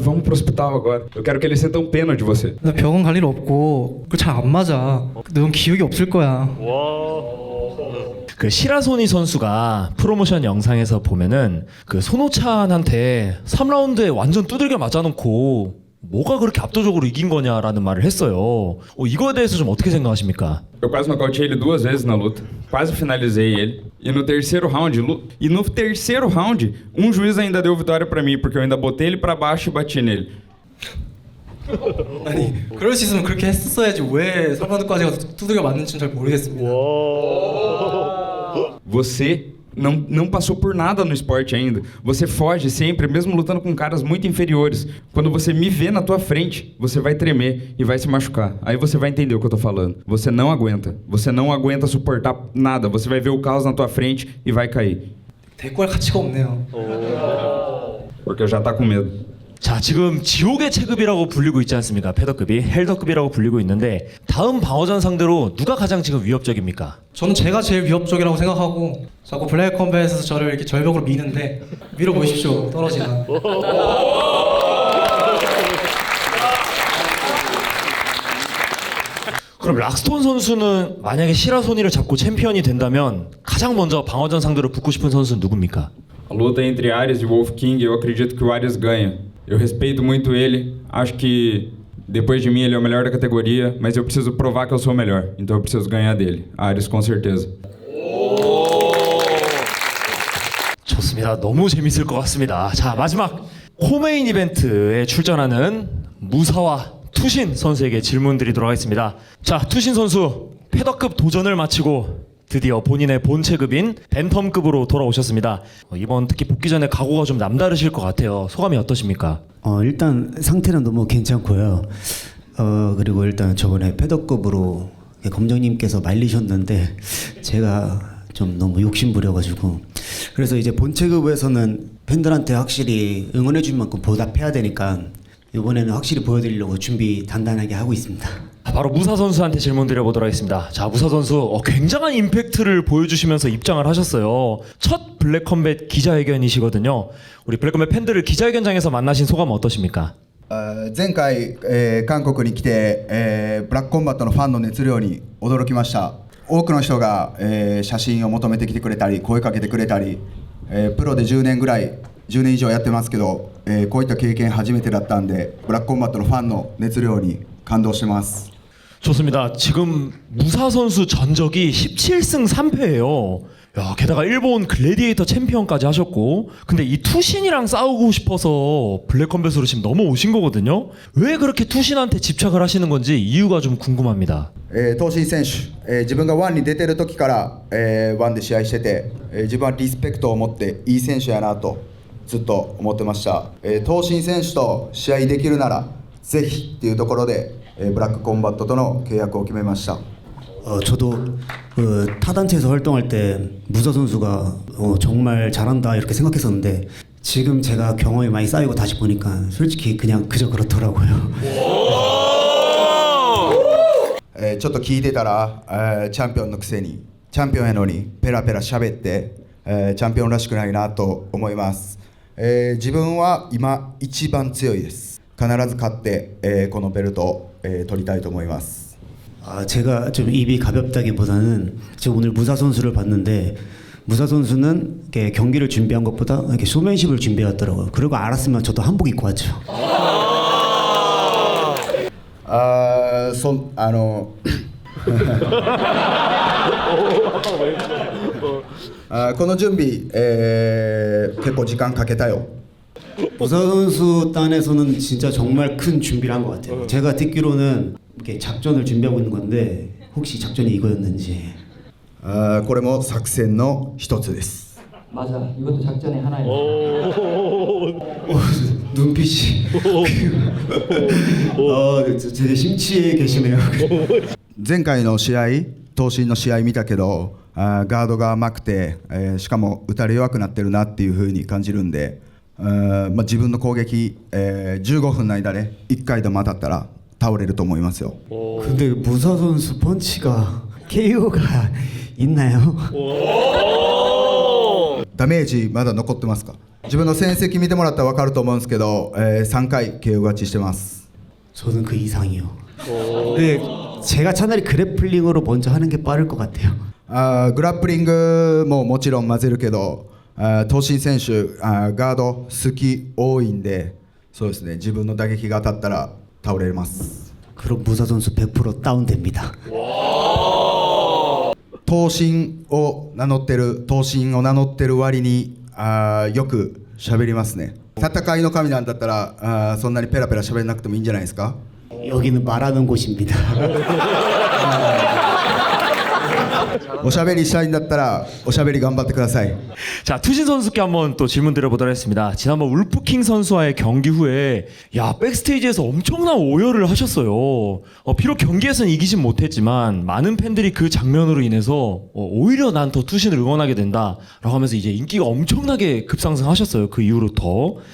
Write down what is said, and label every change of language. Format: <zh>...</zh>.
<pt>Vamos pro hospital agora. Eu quero que eles sintam pena de você.</pt> <ko>나 병원 갈 일 없고 그거 잘 안 맞아. 넌 기억이 없을 거야. 그 시라소니 선수가 프로모션 영상에서 보면은 그 손오찬한테 3라운드에 완전 두들겨 맞아놓고 뭐가 그렇게 압도적으로 이긴 거냐라는 말을 했어요. 이거에 대해서 좀 어떻게 생각하십니까?</ko> <pt>Eu quase nocauteei ele 2 vezes na luta. Quase finalizei ele. E no terceiro round, um juiz ainda deu vitória pra mim, porque eu ainda botei ele pra baixo e bati nele.</pt> <ko>아니, 그럴 수 있으면 그렇게 했어야지. 왜 3라운드까지 가서 두들겨 맞는지는 잘 모르겠습니다.</ko> <pt>Você não passou por nada no esporte ainda. Você foge sempre, mesmo lutando com caras muito inferiores. Quando você me vê na tua frente, você vai tremer e vai se machucar. Aí você vai entender o que eu tô falando. Você não aguenta. Você não aguenta suportar nada. Você vai ver o caos na tua frente e vai cair.</pt> <ko>대꾸할 가치가 없네요.</ko> <pt>Porque já tá com medo.</pt> <ko>자, 지금 지옥의 체급이라고 불리고 있지 않습니까? 패더급이 헬더급이라고 불리고 있는데 다음 방어전 상대로 누가 가장 지금 위협적입니까? 저는 제가 제일 위협적이라고 생각하고 자꾸 블랙 컴뱃에서 저를 이렇게 절벽으로 미는데 밀어보십시오. 떨어지나. 그럼 락스톤 선수는 만약에 시라소니를 잡고 챔피언이 된다면 가장 먼저 방어전 상대로 붙고 싶은 선수는 누굽니까?</ko> <pt>A luta entre Ares e Wolf King, eu acredito que o Ares ganha. Eu respeito muito ele, acho que depois de mim ele é o melhor da categoria, mas eu preciso provar que eu sou o melhor, então eu preciso ganhar dele. Ares com certeza.</pt> <ko>좋습니다. 너무 재밌을 것 같습니다. 자, 마지막 코메인 이벤트에 출전하는 무사와 투신 선수에게 질문 드리도록 하겠습니다. 자, 투신 선수 패더급 도전을 마치고 드디어 본인의 본체급인 벤텀급으로 돌아오셨습니다. 이번 특히 복귀 전에 각오가 좀 남다르실 것 같아요. 소감이 어떠십니까? 일단 상태는 너무 괜찮고요. 그리고 일단 저번에 패더급으로 검정님께서 말리셨는데 제가 좀 너무 욕심부려가지고 그래서 이제 본체급에서는 팬들한테 확실히 응원해줄 만큼 보답해야 되니까 이번에는 확실히 보여드리려고 준비 단단하게 하고 있습니다. 바로 무사 선수한테 질문 드려보도록 하겠습니다. 자, 무사 선수 굉장한 임팩트를 보여주시면서 입장을 하셨어요. 첫 블랙컴뱃 기자회견이시거든요. 우리 블랙컴뱃 팬들을 기자회견장에서 만나신 소감은 어떠십니까?</ko> <ja>前回、韓国に来て、ブラックコンバットのファンの熱量に驚きました。多くの人が、写真を求めてきてくれたり声かけてくれたり、プロで10年以上やってますけど、こういった経験初めてだったんでブラックコンバットのファンの熱量に感動してます。</ja> <ko>좋습니다. 지금 무사 선수 전적이 17승 3패예요. 야, 게다가 일본 글래디에이터 챔피언까지 하셨고, 근데 이 투신이랑 싸우고 싶어서 블랙컴뱃으로 지금 넘어오신 거거든요. 왜 그렇게 투신한테 집착을 하시는 건지 이유가 좀 궁금합니다.</ko> <ja>東進選手、自分がワンに出てる時から、ワンで試合してて、自分はリスペクトを持っていい選手やなとずっと思ってました。東進選手と試合できるならぜひっていうところで、ブラックコンバットとの契約を決めました。</ja> <ko>저도 타단체에서 활동할 때 무사 선수가 정말 잘한다 이렇게 생각했었는데 지금 제가 경험이 많이 쌓이고 다시 보니까 솔직히 그냥 그저 그렇더라고요.</ko> <ja>ちょっと聞いてたら、チャンピオンのくせにチャンピオンやのにペラペラ喋って、チャンピオンらしくないなと思います。自分は今一番強いです。必ず勝って、このベルトを、取りたいと思います。</ja> <ko>제가 좀 입이 가볍다기보다는 제가 오늘 무사 선수를 봤는데 무사 선수는 이렇게 경기를 준비한 것보다 이렇게 쇼맨십을 준비했더라고요. 그리고 알았으면 저도 한복 입고 왔죠.</ko> <ja>この準備、結構時間かけたよ。</ja> <ko>무사 선수 단에서는 진짜 정말 큰 준비를 한 것 같아요. 제가 듣기로는 이렇게 작전을 준비하고 있는 건데 혹시 작전이 이거였는지.</ko> <ja>これも作戦の一つです。</ja> <ko>맞아, 이것도 작전의 하나예요. 눈빛이. 되게 심취해 계시네요.</ko> <ja>前回の試合、東進の試合見たけど、ガードが甘くて、しかも打たれ弱くなってるなっていう風に感じるんで、自分の攻撃、15分の間で1回でも当たったら倒れると思いますよ。</ja> <ko>근데 무사 선수 펀치가 KO가 있나요?</ko> <ja>ダメージまだ残ってますか？自分の戦績見てもらったら分かると思うんですけど、3回 KO勝ちしてます。</ja> <ko>저는 그 이상이요. 근데 제가 차라리 그래플링으로 먼저 하는 게 빠를 것 같아요.</ko> <ja>グラップリングももちろん混ぜるけど、東進選手ガード好き多いんで、そうですね、自分の打撃が当たったら倒れます。</ja> <ko>그럼 무사 선수 100% 다운됩니다.</ko> <ja>東進を名乗ってる割によく喋りますね。戦いの神なんだったらそんなにペラペラ喋らなくてもいいんじゃないですか？</ja> <ko>여기는 말하는 곳입니다.</ko> <ja>おしゃべりしたいんだったらおしゃべり頑張ってください。</ja> <ko>자, 투신 선수께 한번 또 질문 드려보도록 하겠습니다. 지난번 울프킹 선수와의 경기 후에 백스테이지에서 엄청난 오열을 하셨어요. 비록 경기에서는 이기진 못했지만 많은 팬들이 그 장면으로 인해서 오히려 난 더 투신을 응원하게 된다 라고 하면서 이제 인기가 엄청나게 급상승하셨어요. 그 이후로부터.</ko>